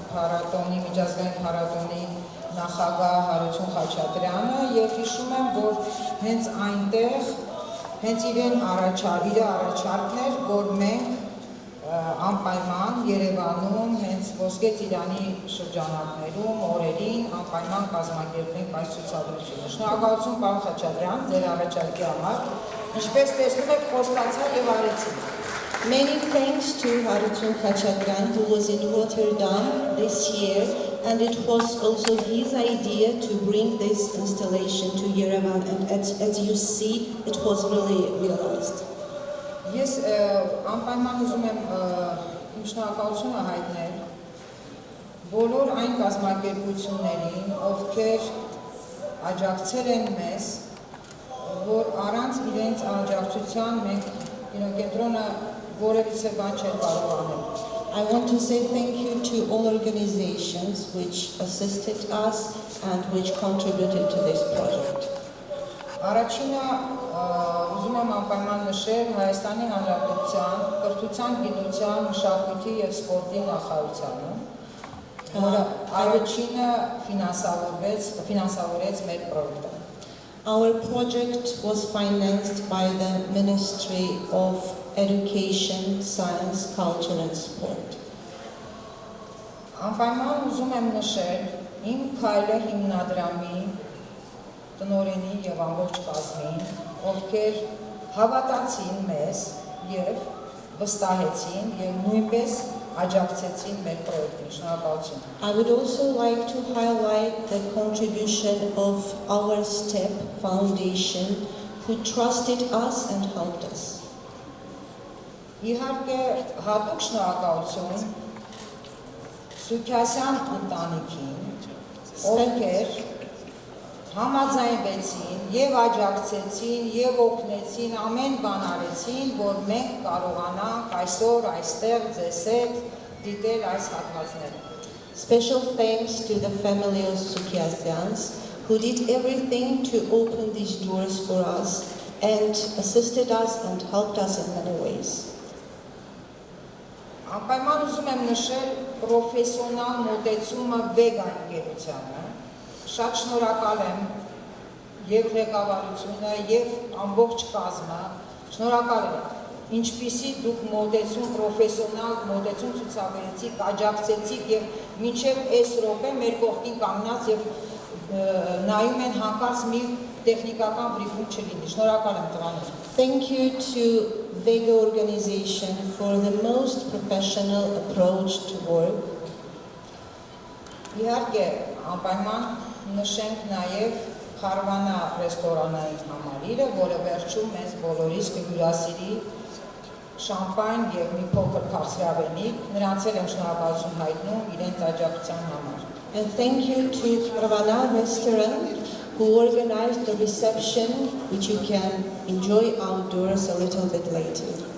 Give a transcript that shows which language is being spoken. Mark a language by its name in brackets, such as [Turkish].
[Armenian] փառատոնի, միջազգային փառատոնի նախագահ Հարություն Խաչատրյանը եւ հիշում եմ, որ հենց այնտեղ հենց իր առաջարկն էր, որ մենք անպայման Երևանում հենց Ոսկե Ծիրանի շրջանակներում օրերին անպայման կազմակերպենք այս ցուցադրությունը։ Շնորհակալություն պարոն Խաչատրյան, ձեր առաջարկի համար։ Ինչպես տեսնում եք, խոստացա եւ արեցի։ [English] Many thanks to Harutun Khachatran, who was in Rotterdam this year, and it was also his idea to bring this installation to Yerevan, and as you see, it was really realized. [Armenian] Ես անպայման ուզում եմ իմ շնորհակալությունը հայտնել բոլոր այն կազմակերպություններին, ովքեր աջակցել են մեզ, որ առանց իրենց աջակցության մենք կինոկենտրոնը որևիցե բան չէր կարող անել։ [English] I want to say thank you to all organizations which assisted us and which contributed to this project. [Armenian] Առաջինը ուզում եմ անպայման նշել Հայաստանի Հանրապետության կրթության, գիտության, մշակույթի եւ սպորտի նախարարությունը, որը առաջինը ֆինանսավորեց մեր պրոյեկտը։ [English] Our project was financed by the Ministry of Education, Science, Culture and Sport. [Armenian] Անպայման ուզում եմ նշել իմ քայլը հիմնադրամի տնօրենի եւ ամբողջ կազմին, ովքեր հավատացին մեզ եւ վստահեցին եւ նույնպես աջակցեցին մեր պրոյեկտին։ Շնորհակալություն։ [English] I would also like to highlight the contribution of our STEP Foundation, who trusted us and helped us. [Armenian] Իհարկե հատուկ շնորհակալություն Սուքյասյան ընտանիքին, ովքեր համաձայնվեցին եւ աջակցեցին եւ օգնեցին, ամեն բան արեցին, որ մենք կարողանանք այսօր այստեղ ձեզ հետ դիտել այս հատվածները։ [English] Special thanks to the family of Sukyasyans, who did everything to open these doors for us and assisted us and helped us in many ways. [Armenian] Անպայման ուզում եմ նշել պրոֆեսիոնալ մոտեցումը վեգան ընկերությանը։ Շատ շնորհակալ եմ եւ ղեկավարությունը եւ ամբողջ կազմը, շնորհակալ եմ ինչպիսի դուք մոտեցում պրոֆեսիոնալ մոտեցում ցուցաբերեցիք, աջակցեցիք եւ մինչեւ այս րոպե մեր կողքին կանգնած եւ նայում են հանկարծ մի տեխնիկական բրիֆինգ չլինի։ Շնորհակալ եմ տղաներ։ [English] Thank you to Vega organization for the most professional approach to work. [Armenian] Իհարկե անպայման նշենք նաև Խարվանա ռեստորանային համալիրը, որը վերջում մեզ բոլորիս կհյուրասիրի շամպայն եւ մի փոքր քաղցրավենիք, նրանց էլ եմ շնորհակալություն հայտնում իրենց աջակցության համար։ [English] And thank you to Ravana restaurant, who organized the reception, which you can enjoy outdoors a little bit later.